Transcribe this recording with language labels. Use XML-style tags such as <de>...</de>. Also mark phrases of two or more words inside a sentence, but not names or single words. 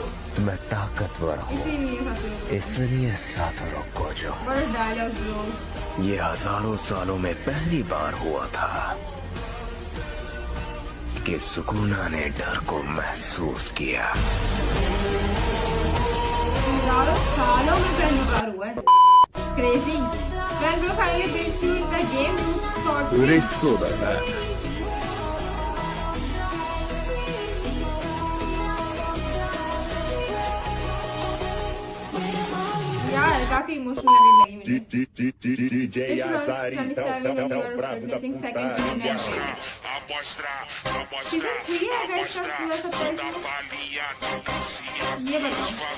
<hi>मैं ताकतवर हूँ इसलिए सातोरो गोजो। बड़ा डायलॉग ब्रो। ये हजारों सालों में पहली बार हुआ था कि सुकुना ने डर को महसूस किया। हजारों सालों में पहली बार हुआ है। क्रेजी।</hi> <en>When bro finally beats you in the game, you thought</en> <ja>嬉しそうだな。</ja> <hi>यार काफी इमोशनल लगी मुझे। सीजन 3 है गाइस का पूरा 27 ये बताओ।</hi>